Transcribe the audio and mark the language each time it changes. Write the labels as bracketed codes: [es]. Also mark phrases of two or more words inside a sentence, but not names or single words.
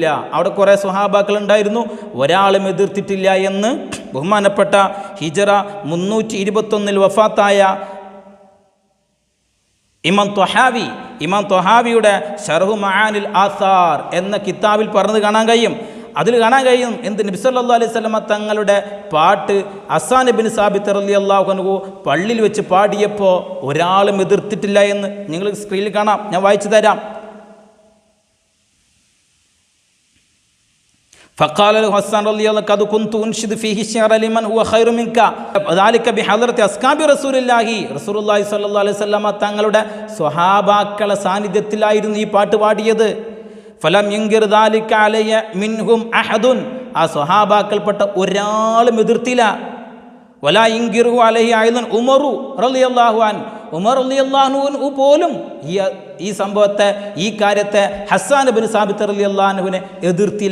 [ml] അവിടെ കുറേ സ്വഹാബാക്കൾ ഉണ്ടായിരുന്നു, ഒരാളും എതിർത്തിട്ടില്ല എന്ന് ബഹുമാനപ്പെട്ട ഹിജറ 321 വഫാത്തായ ഇമാം ത്വഹാവിയുടെ ശർഹു മആനിൽ ആസാർ എന്ന കിതാബിൽ പറഞ്ഞത് കാണാൻ കഴിയും. അതിൽ കാണാൻ കഴിയും എന്ത്? നബി [ar] صلى الله عليه وسلم [ml] തങ്ങളുടെ പാട്ട് ഹസ്സാൻ ഇബ്നു സാബിത്ത് [ar] رضي الله عنه [ml] പള്ളിയിൽ വെച്ച് പാടിയപ്പോൾ ഒരാളും എതിർത്തിട്ടില്ല എന്ന് നിങ്ങൾ സ്ക്രീനിൽ കാണാം. ഞാൻ വായിച്ചു തരാം. [ar] فقال له حسان رضي الله عنه قد كنت انشد فيه الشعر لمن هو خير منك ذلك بحضرة اصحاب رسول الله صلى الله عليه وسلم [ml] തങ്ങളുടെ സ്വഹാബാക്കളെ സാന്നിധ്യത്തിലായിരുന്നു ഈ പാട്ട് പാടിയത്. [ar] فلم ينكر ذلك علي منهم أحد, [ml] ആ സ്വഹാബാക്കൾപ്പെട്ട ഒരാളും എതിർത്തില്ല. [ar] ولا ينكر عليه أيضا عمر رضي الله عنه, [ml] ഉമർ [ar] رضي الله عنه [ml] പോലും ഈ സംഭവത്തെ, ഈ കാര്യത്തെ ഹസ്സാൻ ഇബ്നു സാബിത്ത് [ar] رضي الله عنه [ml] എതിർത്തില്ല.